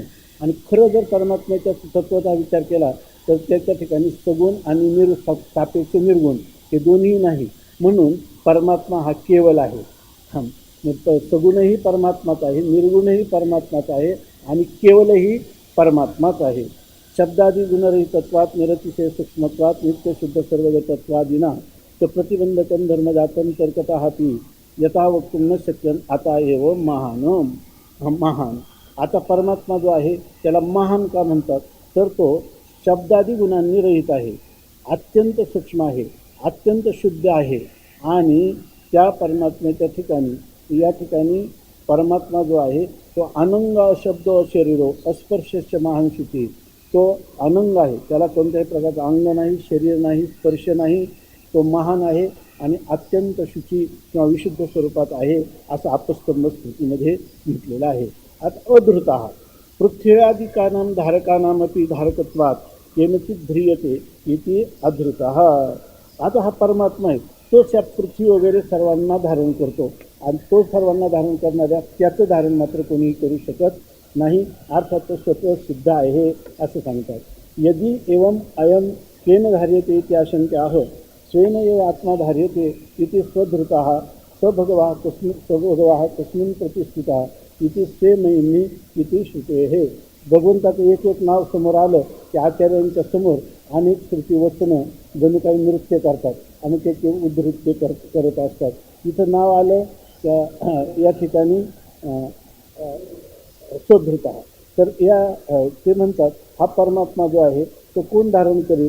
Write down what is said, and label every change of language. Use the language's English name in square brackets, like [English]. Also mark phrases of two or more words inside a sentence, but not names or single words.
[Marathi] आणि खरं जर परमात्म्याच्या तत्वतः विचार केला तर त्याच्या ठिकाणी सगुण आणि सापेक्ष निर्गुण हे दोन्ही नाही, म्हणून परमात्मा हा केवल आहे. सगुणही परमात्माच आहे, निर्गुणही परमात्माच आहे आणि केवलही परमात्माच आहे. [Sanskrit] शब्दादी गुणरहितत्वात निरतिशय सूक्ष्मत्वात नित्यशुद्ध सर्वगतत्वादिना तर प्रतिबंधकं धर्मजातं तर्कतः अपि यथा वक्तुं न शक्यं आता एव महान. [Marathi] आता परमात्मा जो आहे त्याला महान का म्हणतात? तर तो शब्दादी गुणांनी रहित आहे, अत्यंत सूक्ष्म आहे, अत्यंत शुद्ध आहे. आणि त्या परमात्म्याच्या ठिकाणी या ठिकाणी परमात्मा जो आहे तो [Sanskrit] अनंग अशब्द अशरीरो अस्पर्शस्य महान शुची. [Marathi] तो अनंग आहे, त्याला कोणत्याही प्रकारचं अंग नाही, शरीर नाही, स्पर्श नाही, तो महान आहे आणि अत्यंत शुची किंवा विशुद्ध स्वरूपात आहे असं आपस्तंभ स्मृतीमध्ये म्हटलेलं आहे. [Sanskrit] आता अधृतः पृथ्व्यादिकानां धारकानामपि धारकत्वात केनचित ध्रियते इति अधृतः. [Marathi] आता हा परमात्मा आहे, तोच या पृथ्वी वगैरे सर्वांना धारण करतो आणि तो सर्वांना धारण करणाऱ्या त्याचं धारण मात्र कोणीही करू शकत नाही, अर्थात तो स्वतः सिद्ध आहे असं सांगतात. [Sanskrit] यदि एवं अयम केन धार्यते इति आशंक्याः स्वेन एव आत्मा धार्यते इति स्वधृतः स्वभगवाः तस्मिन् प्रतिष्ठितः इति स्वेमयिनी इति श्रुतेः. [Marathi] भगवंताचं एक एक नाव समोर आलं की आचार्यांच्या समोर अनेक श्रुतीवचनं जणू काही नृत्य करतात आणि ते उद्धृत्य करत असतात. इथं नाव आलं त्या या ठिकाणी स्वधृता. तर ते म्हणतात हा परमात्मा जो आहे तो कोण धारण करेल?